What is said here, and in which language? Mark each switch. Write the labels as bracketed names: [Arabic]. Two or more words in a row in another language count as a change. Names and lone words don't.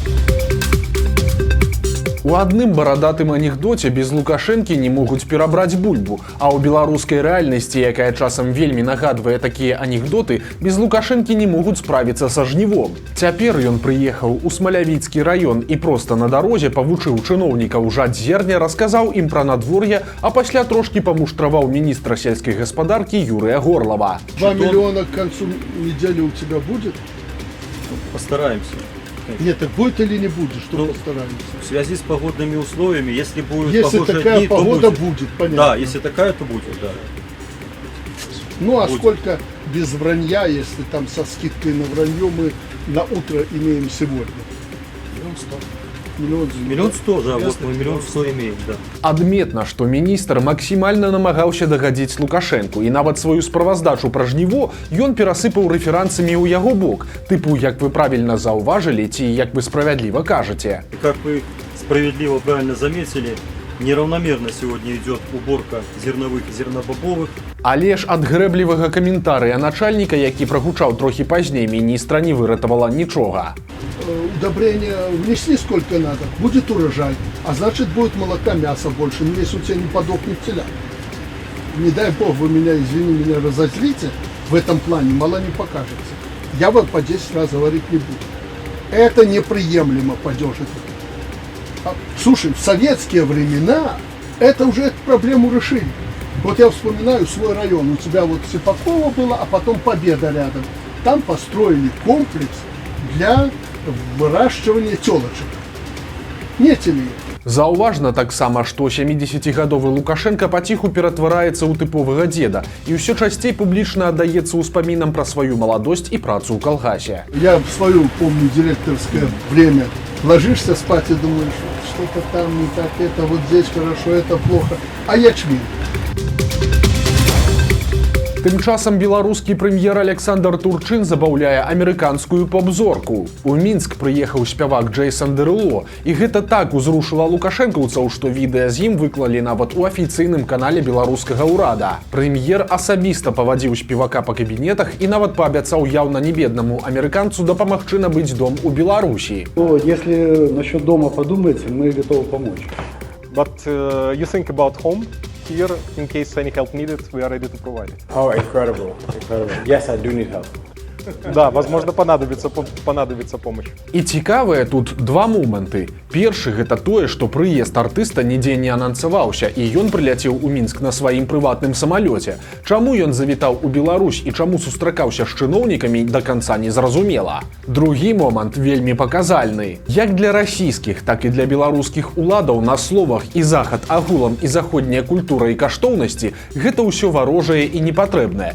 [Belarusian] У адным барадатым анекдоце без Лукашэнкі не могуць перабраць бульбу, а ў беларускай рэальнасці, якая часам вельмі нагадвае такія анекдоты, без Лукашэнкі не могуць справіцца са жнівом. Цяпер ён прыехаў у Смалявіцкі раён і проста на дарозе павучыў чыноўнікаў жаць зерня, расказаў ім пра надвор'е, а пасля трошкі памуштраваў міністра сельскай гаспадаркі Юрыя Горлава. [Russian] 2 миллиона к концу недели у тебя будет? Постараемся. Нет, так будет или не будет, что постараемся? В связи с погодными условиями, если будет Если похожие такая дни, погода то будет. будет, понятно. Да, если такая, то будет, да. Ну а будет. сколько без вранья, если там со скидкой на вранье мы на утро имеем сегодня? 1 100 000, а вот мы 1 100 000 имеем, да. [Belarusian] Адметна, што міністр максімальна намагаўся дагадзіць Лукашэнку, і нават сваю справаздачу пра жніво ён перасыпаў рэферансамі ў яго бок, тыпу, як вы правільна заўважылі, ці як вы справядліва кажаце. [Russian] И как вы справедливо правильно заметили, неравномерно сегодня идет уборка зерновых и зернобобовых. [Belarusian] Але ж ад грэблівага каментарыя начальніка, які прагучаў трохі пазней, міністра не выратавала нічога. [Russian] Удобрения внесли сколько надо, будет урожай, а значит будет молока, мяса больше, но если у тебя не подохнет теля. Не дай бог вы меня, извини, меня разозлите, в этом плане мало не покажется. Я вот по 10 раз говорить не буду. Это неприемлемо, падежи. Слушай, в советские времена это уже эту проблему решили. Вот я вспоминаю свой район, у тебя вот Сипакова было, а потом Победа рядом. Там построили комплекс для выращивания телочек. Не теле. [Belarusian] Заўважна таксама, што 70-гадовы Лукашенко паціху ператвараецца ў тыповага дзеда і ўсё часцей публічна аддаецца ўспамінам пра сваю маладосць і працу ў калгасе. [Russian] Я в свое, помню, директорское время ложишься спать и думаешь, что-то там не так, это вот здесь хорошо, это плохо, а ячмень. [Belarusian] Тым часам беларускі прэм'ер Александр Турчин забаўляе амерыканскую поп-зорку. У Мінск прыехаў спявак Джейсон Деруло, і гэта так узрушыла лукашэнкаўцаў, што відэа з ім выклалі нават у афіцыйным канале беларускага ўрада. Прэм'ер асабіста павадзіў спевака па кабінетах і нават паабяцаў яўна не беднаму амерыканцу дапамагчы набыць дом у Беларусі. [Russian] Если насчет дома подумать, мы готовы помочь. [English] But you think about home here, in case any help needed, we are ready to provide it. Oh, incredible, incredible. Yes, I do need help. [Russian] Да, возможно, понадобится помощь. [Belarusian] І цікавыя тут два моманты. Першы гэта тое, што прыезд артыста нідзе не анансаваўся, і ён прыляцеў у Мінск на сваім прыватным самалёце. Чаму ён завітаў у Беларусь і чаму сустракаўся з чыноўнікамі, да канца не зразумела. Другі момант вельмі паказальны. Як для расійскіх, так і для беларускіх уладаў на словах і захад агулам і заходняя культура і каштоўнасці гэта ўсё варожае і непатрэбнае.